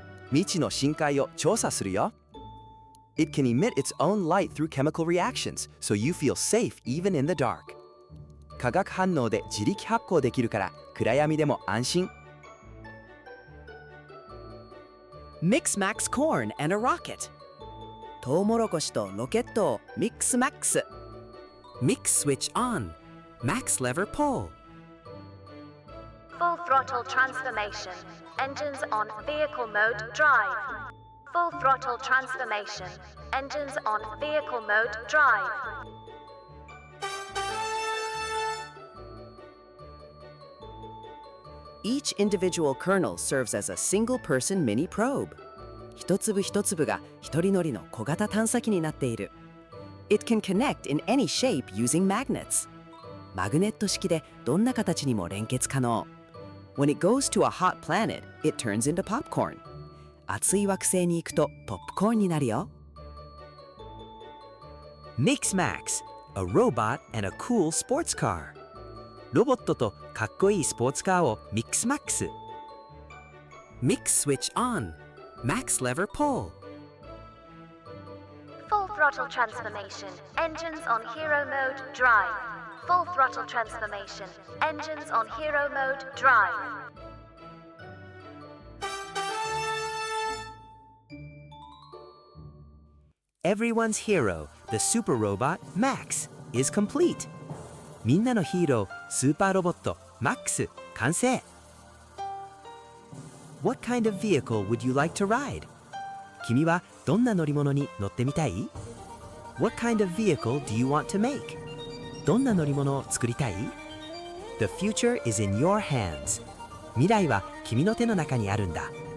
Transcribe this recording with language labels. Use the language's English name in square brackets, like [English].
[Japanese] 未知の深海を調査するよ。 [English] It can emit its own light through chemical reactions, so you feel safe even in the dark. [Japanese] 化学反応で自力発光できるから暗闇でも安心。 [English] Mix Max Corn and a Rocket [Japanese] トウモロコシとロケットをミックスマックス [English] Mix Switch On Max Lever Pull Full throttle transformation. Engines on vehicle mode drive. Full throttle transformation. Engines on vehicle mode drive. Each individual kernel serves as a single-person mini probe [Japanese] 一粒一粒が一人乗りの小型探査機になっている [English] It can connect in any shape using magnets [Japanese] マグネット式でどんな形にも連結可能 [English] When it goes to a hot planet, it turns into popcorn. [Japanese] 熱い惑星に行くとポップコーンになるよ。 [English] Mix Max, a robot and a cool sports car. [Japanese] ロボットとかっこいいスポーツカーをミックスマックス。 [English] Mix Switch On Max Lever Pull Full throttle transformation. Engines on hero mode drive. Full throttle transformation. Engines on hero mode drive. Everyone's hero, the super robot Max, is complete. [Japanese] みんなのヒーロー、スーパーロボット Max 完成。 [English] What kind of vehicle would you like to ride? [Japanese] 君はどんな乗り物に乗ってみたい [English] What kind of vehicle do you want to make? [Japanese] どんな乗り物を作りたい [English] The future is in your hands. [Japanese] 未来は君の手の中にあるんだ。